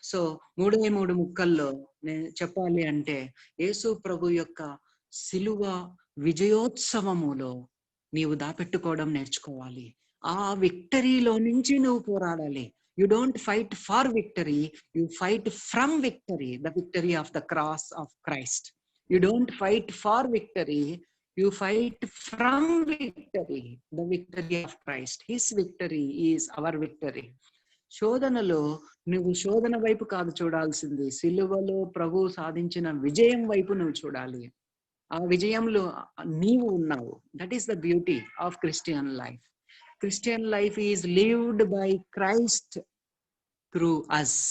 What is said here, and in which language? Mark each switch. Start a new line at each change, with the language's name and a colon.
Telugu: So 3 ముక్కల్లో నేను చెప్పాలి అంటే, యేసు ప్రభు యొక్క సిలువ విజయోత్సవములో నీవు దాపెట్టుకోవడం నేర్చుకోవాలి. ఆ విక్టరీలో నుంచి నువ్వు పోరాడాలి.
English: You don't fight for victory, you fight from victory, the victory of the cross of Christ. You don't fight for victory, you fight from victory, the victory of Christ. His victory is our victory.
Telugu: శోధనలో నువ్వు శోధన వైపు కాదు చూడాల్సింది, సిలువలో ప్రభు సాధించిన విజయం వైపు నువ్వు చూడాలి. ఆ విజయంలో నీవు ఉన్నావు.
English: That is the beauty of Christian life. Christian life is lived by Christ through us.